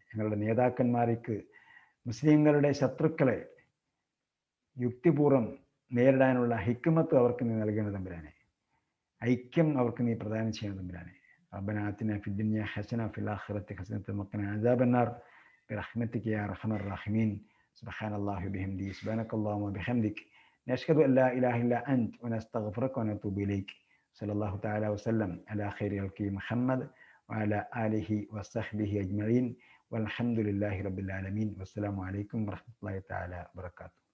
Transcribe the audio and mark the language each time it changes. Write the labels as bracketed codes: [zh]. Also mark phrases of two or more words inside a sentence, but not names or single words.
[ml] ഞങ്ങളുടെ നേതാക്കന്മാർക്ക് മുസ്ലിങ്ങളുടെ ശത്രുക്കളെ യുക്തിപൂർവ്വം നേരിടാനുള്ള ഹിക്മത്ത് അവർക്ക് നീ നൽകണം തമ്പുരാനെ. ഐക്യം അവർക്ക് നീ പ്രദാനം ചെയ്യണം തമ്പുരാനെ. [ar] ربنا آتنا في الدنيا حسنة وفي الآخرة حسنة وقنا عذاب النار برحمتك يا أرحم الراحمين. سبحان الله وبحمده سبحانك اللهم وبحمدك نشهد أن لا إله إلا أنت ونستغفرك ونتوب إليك. صلى الله تعالى وسلم على خير خلقه محمد وعلى آله وصحبه أجمعين والحمد لله رب العالمين والسلام عليكم ورحمة الله تعالى وبركاته.